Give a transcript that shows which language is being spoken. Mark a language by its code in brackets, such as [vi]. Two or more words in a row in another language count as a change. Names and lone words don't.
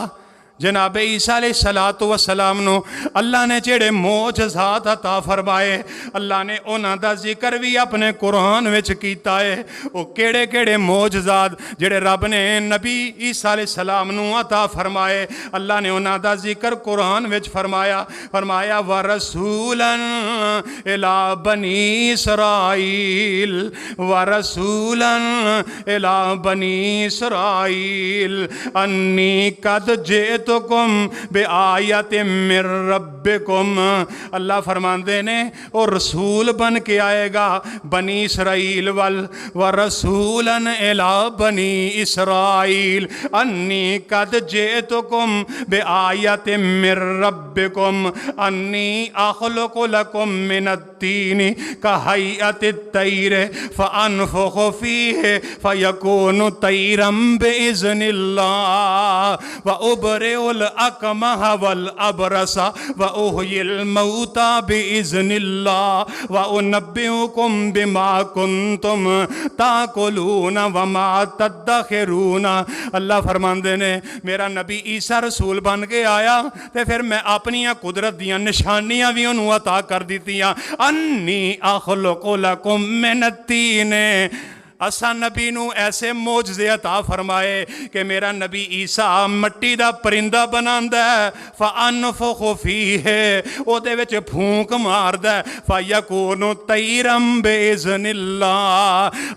[pa] جناب عیسیٰ [ar] عليه الصلاة والسلام [pa] نوں اللہ نے جیہڑے معجزات عطا فرمائے، اللہ نے اُنہاں دا ذکر بھی اپنے قرآن وچ کیتا ہے. وہ کیہڑے کیہڑے معجزات جیہڑے رب نے نبی عیسیٰ علیہ السلام نوں عطا فرمائے، اللہ نے اُنہاں دا ذکر قرآن وچ فرمایا. [ar] فرمایا ورسولا إلى بني إسرائيل, ورسولا إلى بني إسرائيل أني قد جئتكم بآية من ربكم. [pa] اللہ فرماتے نے وہ رسول بن کے آئے گا بنی اسرائیل ول, [ar] ورسولا إلى بني إسرائيل أني قد جئتكم بآية من ربكم أني أخلق لكم من الطين كهيئة الطير فأنفخ فيه فيكون طيرا بإذن الله وأبرئ الأكمه والأبرص وأحيي الموتى بإذن الله وأنبئكم بما كنتم تأكلون وما تدخرون. [pa] اللہ فرماتے نے میرا نبی عیسیٰ رسول بن کے آیا تو پھر میں اپنیاں قدرت دیاں نشانیاں بھی اُنہوں نے عطا کر دتیاں. [ar] أني أخلق لكم من الطين, [pa] اساں نبی نوں ایسے معجزے عطا فرمائے کہ میرا نبی عیسیٰ مٹی دا پرندہ بناندا ہے, [ar] فأنفخ فيه [pa] اوہدے وچ پھونک ماردا ہے, [ar] فيكون طيرا بإذن الله.